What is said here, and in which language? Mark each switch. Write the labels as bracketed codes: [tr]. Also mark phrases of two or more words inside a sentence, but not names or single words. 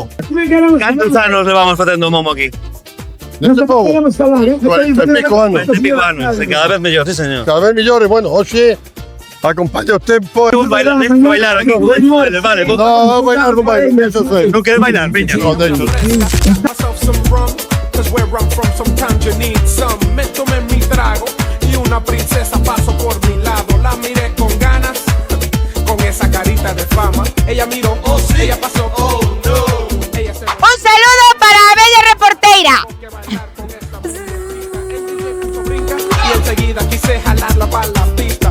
[gl] Cantos anos levamos facendo o Momo aquí? Neste povo, 40 e pico anos. 20 e pico anos, e cada vez mellor, [es] sí señor. [gl] Cada vez mellor, e bueno, hoxe acompaña o tempo. Bailar aquí, vale. No, bailar non vai, eso sei. Non queres bailar, viña. [es] No, de hecho. [en] Myself some rum, 'cause where I'm from sometimes you need some. [es] Me tomé mi trago y una princesa pasó por mi lado. La miré con ganas, con esa carita de fama. Ella miró, oh sí, ella pasó, oh no. Ella se Un saludo para Bella Reporteira. y enseguida quise jalarla para la pista.